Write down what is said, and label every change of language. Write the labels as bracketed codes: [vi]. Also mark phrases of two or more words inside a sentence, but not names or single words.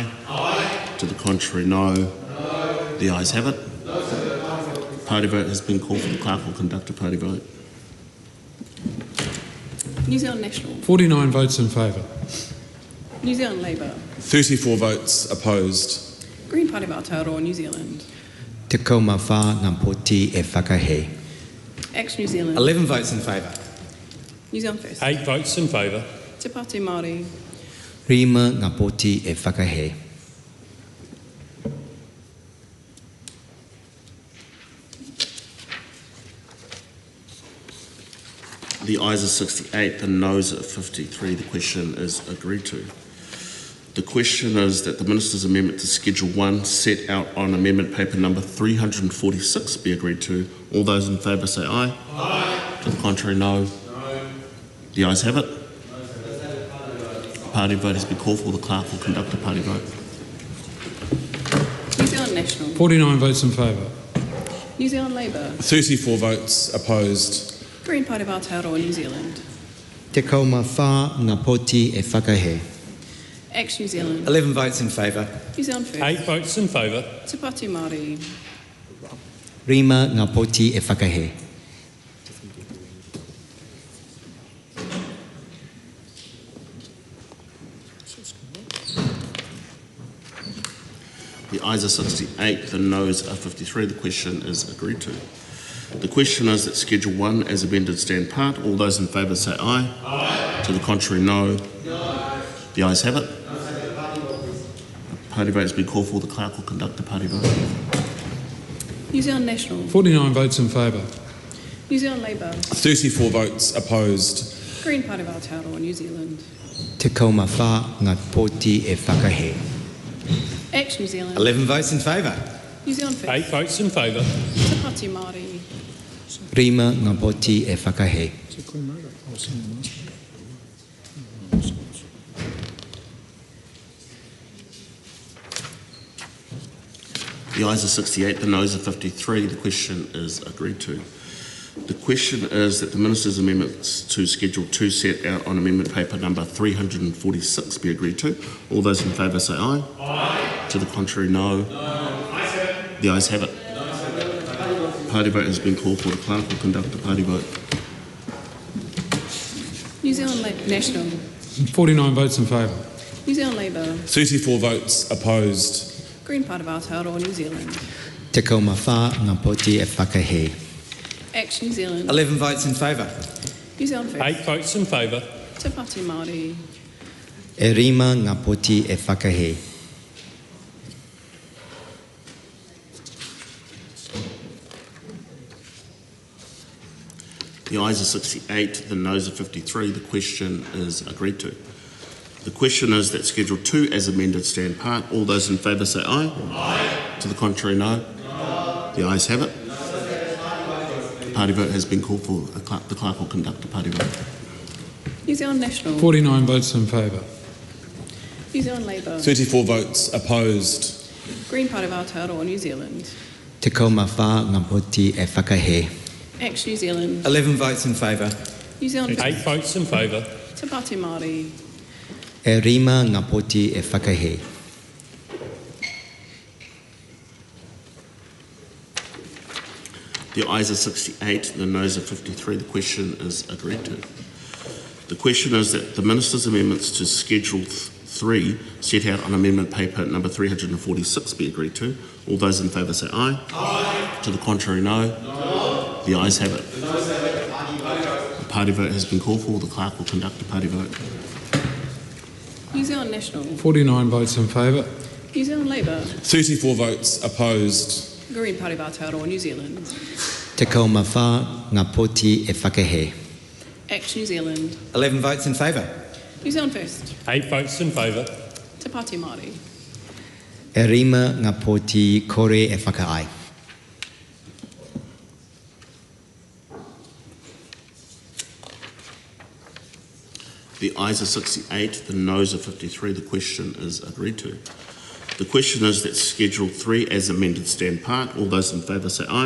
[en] Aye. To the contrary, no. No. The ayes have it. No. Party vote has been called for. The clerk will conduct a party vote. New Zealand National. 49 votes in favour. New Zealand Labour. 34 votes opposed. Green Party of Aotearoa, New Zealand. [mi] Te kaumawha ngā poti e whakahe. [en] Act New Zealand. 11 votes in favour. New Zealand First. 8 votes in favour. Te Pāti Māori. [mi] Rima ngā poti e whakahe. [en] The ayes are 68, the noes are 53. The question is agreed to. The question is that the Minister's amendment to Schedule 1 set out on Amendment Paper number 346 be agreed to. All those in favour say aye. Aye. To the contrary, no. No. The ayes have it. A party vote has been called for. The clerk will conduct a party vote. New Zealand National. 49 votes in favour. New Zealand Labour. 34 votes opposed. Green Party of Aotearoa, New Zealand. [mi] Te kaumawha ngā poti e whakahe. [en] Act New Zealand. 11 votes in favour. New Zealand First. 8 votes in favour. Te Pāti Māori. [mi] Rima ngā poti e whakahe. [en] The ayes are 68, the noes are 53. The question is agreed to. The question is that Schedule 1 as amended stand part. All those in favour say aye. Aye. To the contrary, no. No. The ayes have it. A party vote has been called for. The clerk will conduct a party vote. New Zealand National. 49 votes in favour. New Zealand Labour. 34 votes opposed. Green Party of Aotearoa, New Zealand. [mi] Te kaumawha ngā poti e whakahe. [en] Act New Zealand. 11 votes in favour. New Zealand First. 8 votes in favour. Te Pāti Māori. [mi] Rima ngā poti e whakahe. [en] The ayes are 68, the noes are 53. The question is agreed to. The question is that the Minister's amendments to Schedule 2 set out on Amendment Paper number 346 be agreed to. All those in favour say aye. Aye. To the contrary, no. No. The ayes have it. Party vote has been called for. The clerk will conduct a party vote. New Zealand National. 49 votes in favour. New Zealand Labour. 34 votes opposed. Green Party of Aotearoa, New Zealand. [mi] Te kaumawha ngā poti e whakahe. [en] Act New Zealand. 11 votes in favour. New Zealand First. 8 votes in favour. Te Pāti Māori. [mi] E rima ngā poti e whakahe. [en] The ayes are 68, the noes are 53. The question is agreed to. The question is that Schedule 2 as amended stand part. All those in favour say aye. Aye. To the contrary, no. No. The ayes have it. The party vote has been called for. The clerk will conduct the party vote. New Zealand National. 49 votes in favour. New Zealand Labour. 34 votes opposed. Green Party of Aotearoa, New Zealand. [mi] Te kaumawha ngā poti e whakahe. [en] Act New Zealand. 11 votes in favour. New Zealand. 8 votes in favour. Te Pāti Māori. [mi] E rima ngā poti e whakahe. [en] The ayes are 68, the noes are 53. The question is agreed to. The question is that the Minister's amendments to Schedule 3 set out on amendment paper number 346 be agreed to. All those in favour say aye. Aye. To the contrary, no. No. The ayes have it. The noes have it. The party vote has been called for. The clerk will conduct the party vote. New Zealand National. 49 votes in favour. New Zealand Labour. 34 votes opposed. Green Party of Aotearoa, New Zealand. [mi] Te kaumawha ngā poti e whakahe. [en] Act New Zealand. 11 votes in favour. New Zealand First. 8 votes in favour. Te Pāti Māori. [mi] E rima ngā poti kore e whakaai. [en] The ayes are 68, the noes are 53. The question is agreed to. The question is that Schedule 3 as amended stand part. All those in favour say aye.